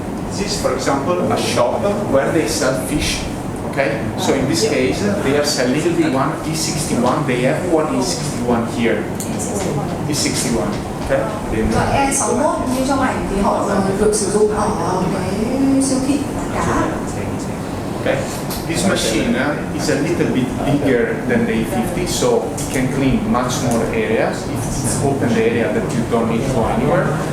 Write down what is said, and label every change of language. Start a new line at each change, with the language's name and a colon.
English: this is, for example, a shop where they sell fish. Okay? So in this case, they are selling one E61. They have one E61 here. E61. Okay?
Vietnamese: Loại E61 như trong ảnh thì họ được sử dụng ở cái siêu thị bán cá.
English: Okay? This machine is a little bit bigger than the E50, so it can clean much more areas if it's open area that you don't need to go anywhere.